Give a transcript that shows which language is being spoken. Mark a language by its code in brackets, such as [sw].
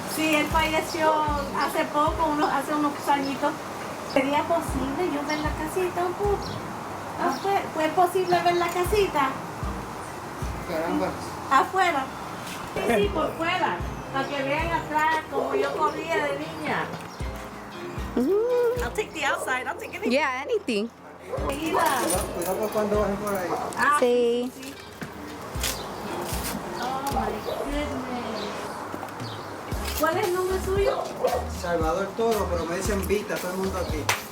[es] Sí, él falleció hace poco, hace unos añitos. ¿Sería posible yo ver la casita un poco? ¿Fue posible ver la casita? Caramba. ¿Afuera? Sí, por fuera. Para que vean atrás como yo corría de niña. [en] I'll take the outside, I'll take anything. Yeah, anything. [es] Cuidado cuando bajen por ahí. Sí. [en] Oh my goodness. [es] ¿Cuál es el nombre suyo? Salvador Toro, pero me dicen Vita, todo el mundo aquí.